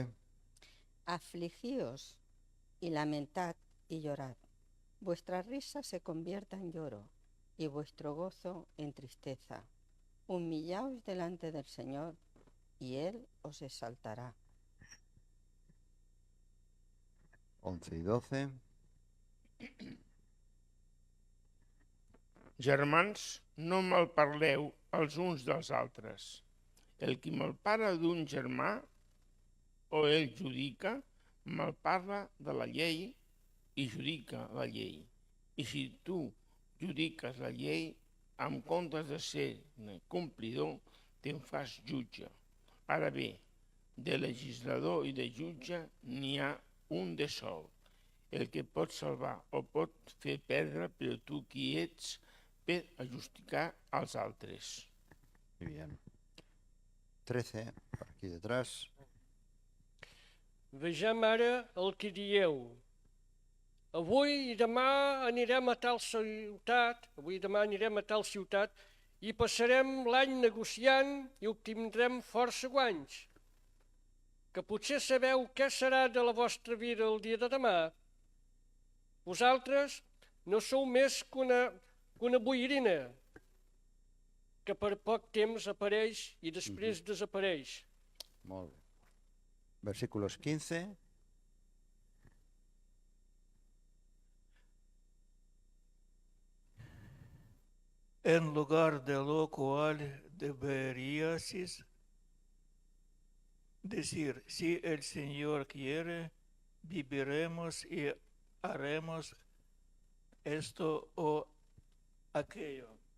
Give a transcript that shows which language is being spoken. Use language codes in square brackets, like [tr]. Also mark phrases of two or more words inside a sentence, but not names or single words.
[es] Afligíos y lamentad y llorad. Vuestra risa se convierta en lloro y vuestro gozo en tristeza. Humillaos delante del Señor y Él os exaltará. 11 y 12. [ca] Germans, no malparleu els uns dels altres. El qui malparla d'un germà o el judica, malparla de la llei i judica la llei. I si tu judiques la llei, en comptes de ser complidor, te'n fas jutge. Ara bé, de legislador i de jutge n'hi ha un de sol, el que pot salvar o pot fer perdre, però tu qui ets per a justificar als altres. [es] Muy bien. 13, por aquí detrás. [ca] Vegem ara el que dieu. Avui i demà anirem a tal ciutat i passarem l'any negociant i obtindrem força guanys. Que potser sabeu què serà de la vostra vida el dia de demà? Vosaltres no sou més que una boirina que per poc temps apareix i després desapareix. Molt bé. [es] Versículos 15. En lugar de lo cual deberíais decir, si el Señor quiere, viviremos y haremos esto o aquello.